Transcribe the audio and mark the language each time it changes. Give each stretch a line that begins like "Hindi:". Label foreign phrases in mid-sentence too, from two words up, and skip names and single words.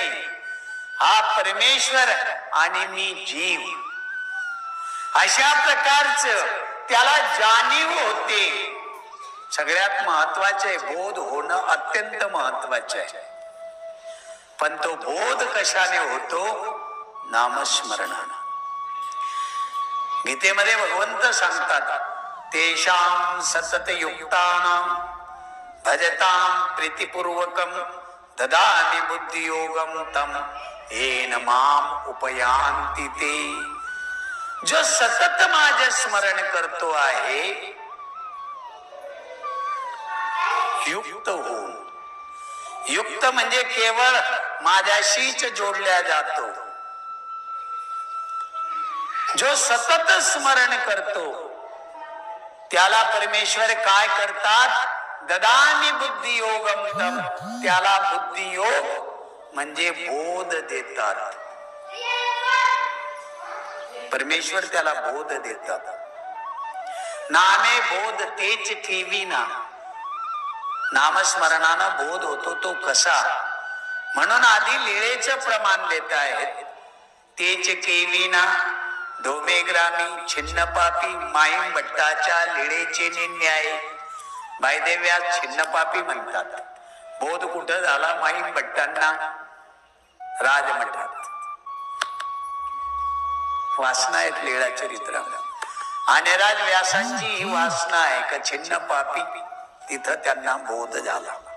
Marathi: हा परमेश्वर आणि मी जीव, अशा प्रकारचं त्याला जाणीव होते. सगळ्यात महत्वाचे बोध होणं अत्यंत महत्वाचे आहे. पण तो बोध कशाने होतो? नामस्मरणानं. गीतेमध्ये भगवंत सांगतात,
Sanskrit: तेषां सतत युक्तानां भजतां प्रीतिपूर्वकं ददामि बुद्धियोगं तं येन माम उपयांति ते.
Marathi: जो सतत माझे स्मरण करतो आहे युक्त होऊन, युक्त म्हणजे केवळ माझ्याशीच जोडल्या जातो. जो सतत स्मरण करतो त्याला परमेश्वर काय करतात?
Sanskrit: ददामि बुद्धियोगम तम.
Marathi: त्याला बुद्धियोग म्हणजे बोध देतात. परमेश्वर त्याला बोध देतात. नामे बोध तेच ठेवीना. नामस्मरणानं बोध होतो तो कसा? म्हणून आधी लीळेचं प्रमाण देत आहेत. तेच केविना धोमेग्रामी छिन्नपापी माईम भट्टाच्या लीळेचे न्याय. बायदेव्या छिन्नपापी म्हणतात. बोध कुठं झाला? माईम भट्टांना राजमठात. वासना आहेत लीळा चरित्र. अनिराज व्यासांची ही वासना आहे का छिन्नपापी, तिथं त्यांना बोध झाला.